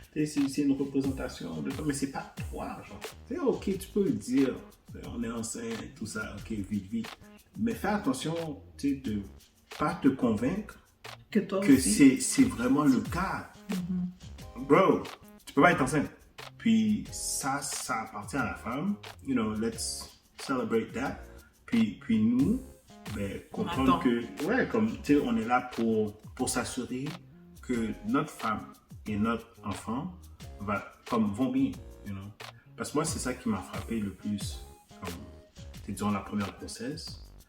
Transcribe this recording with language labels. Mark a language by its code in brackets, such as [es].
[fr] c'est une représentation de toi, mais c'est pas toi, genre. C'est ok, tu peux le dire, on est enceinte, tout ça, ok, vite. Mais fais attention, tu sais, de pas te convaincre que toi que aussi. c'est vraiment le cas. Bro, tu peux pas être enceinte. Puis ça appartient à la femme. [en] You know, let's celebrate that. [fr] Puis nous, ben, comprendre que, ouais, comme, tu sais, on est là pour s'assurer que notre femme et notre enfant vont bien, [en] you know. [fr] Parce que moi, c'est ça qui m'a frappé le plus, comme, durant la première grossesse.